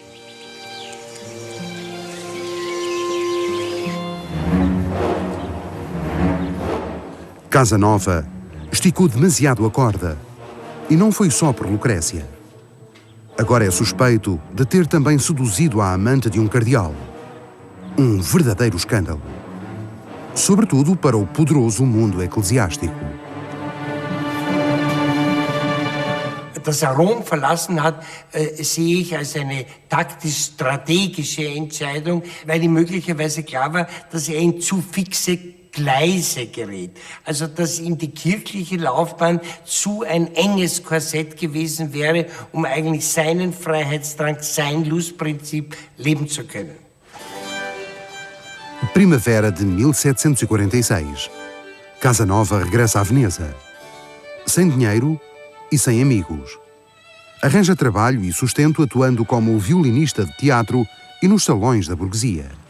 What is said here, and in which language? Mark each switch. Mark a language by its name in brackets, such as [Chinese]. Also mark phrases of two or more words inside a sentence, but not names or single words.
[Portuguese] Casanova esticou demasiado a corda, e não foi só por Lucrécia. Agora é suspeito de ter também seduzido a amante de um cardeal. Um verdadeiro escândalo. Sobretudo para o poderoso mundo eclesiástico. [German] dass er Rom verlassen hat, sehe ich als eine taktisch-strategische Entscheidung, weil ihm möglicherweise klar war, dass er in zu fixe Gleise gerät. Also, dass ihm die kirchliche Laufbahn zu ein enges Korsett gewesen wäre, um eigentlich seinen Freiheitsdrang, sein Lustprinzip leben zu können. [Portuguese] Primavera de 1746. Casanova regressa a Veneza. Sem dinheiro e sem amigos. Arranja trabalho e sustento atuando como violinista de teatro e nos salões da burguesia.